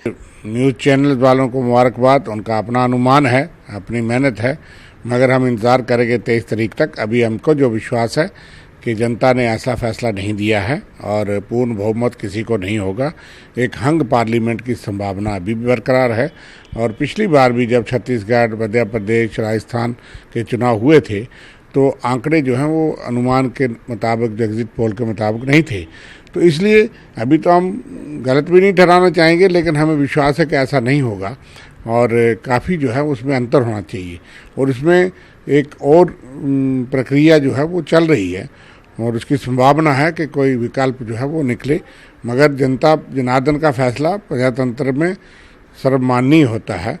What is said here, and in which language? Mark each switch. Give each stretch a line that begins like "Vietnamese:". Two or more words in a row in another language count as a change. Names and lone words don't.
Urdu: نیوز چینل والوں کو مبارکباد، ان کا اپنا انومان ہے، اپنی محنت ہے، مگر ہم انتظار کریں گے 23 تاریخ تک۔ ابھی ہم کو جو وشواس ہے کہ جنتا نے ایسا فیصلہ نہیں دیا ہے اور پورن بہمت کسی کو نہیں ہوگا۔ ایک ہنگ پارلیمنٹ کی سمبھاونا ابھی بھی برقرار ہے، اور پچھلی بار بھی جب چھتیس گڑھ، مدھیہ پردیش، راجستھان کے چناؤ ہوئے تھے تو آنکڑے جو ہیں وہ انومان کے مطابق، جو ایگزٹ پول کے مطابق نہیں تھے۔ تو اس لیے ابھی تو ہم غلط بھی نہیں ٹھہرانا چاہیں گے، لیکن ہمیں وشواس ہے کہ ایسا نہیں ہوگا، اور کافی جو ہے اس میں انتر ہونا چاہیے۔ اور اس میں ایک اور پرکریا جو ہے وہ چل رہی ہے، اور اس کی سمبھاونا ہے کہ کوئی وکلپ جو ہے وہ نکلے، مگر جنتا جناردن کا فیصلہ پرجاتنتر میں سربمانی ہوتا ہے۔